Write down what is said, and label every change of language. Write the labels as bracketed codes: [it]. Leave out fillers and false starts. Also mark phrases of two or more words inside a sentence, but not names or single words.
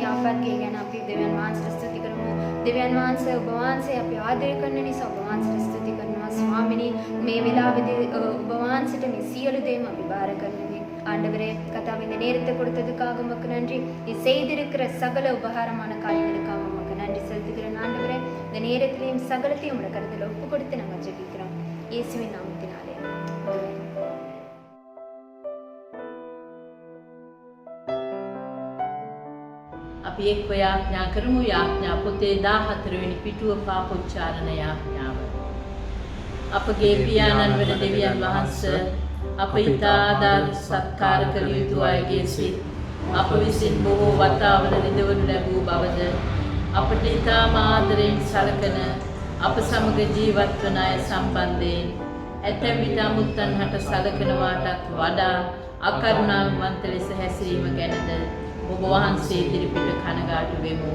[si] ජීවත් ගේ ගැන අපි දෙවියන් වහන්සේට ස්තුති කරමු. දෙවියන් වහන්සේ ඔබ වහන්සේ අපි ආදරය කරන නිසා ඔබ වහන්සේට ස්තුති කරනවා ස්වාමිනී. මේ වෙලාවේදී ඔබ වහන්සේට මේ සියලු දේම අපි බාර කරනවා. [ta] ஆண்டவரே கர்த்தாவே இந்த நேரத்தை கொடுத்ததுக்காக உமக்கு நன்றி. நீ செய்திருக்கிற சகல உபகாரமான காரியங்களுக்காக உமக்கு நன்றி செலுத்துகிறேன் ஆண்டவரே. இந்த நேரத்திலையும் சகலத்தையும் உடைய கருத்தில் ஒப்பு கொடுத்து நாங்கள் ஜெபிக்கிறோம் இயேசுவின் நாமத்தினாலே. [si] අපි එක්ව යාඥා කරමු. යාඥා පොතේ 14 වෙනි පිටුව පාපොච්චාරණ යාඥාව. අපගේ පියාණන් වන දෙවියන් වහන්සේ අප ඉතා ආදර සත්කාර කළ යුතු අයගේ සිත් අප විසින් බොහෝ වතාවල රිදවනු ලැබූ බවද අපට ඉතාම ආදරයෙන් සලකන අප සමග ජීවත් වන අය සම්බන්ධයෙන් ඇතැම් විට අමුත්තන් හට සලකනවාටත් වඩා අකරුණාවන්ත ලෙස හැසිරීම ගැනද ඔබ වහන්සේ ඉදිරිපිට කනගාටු වෙමු.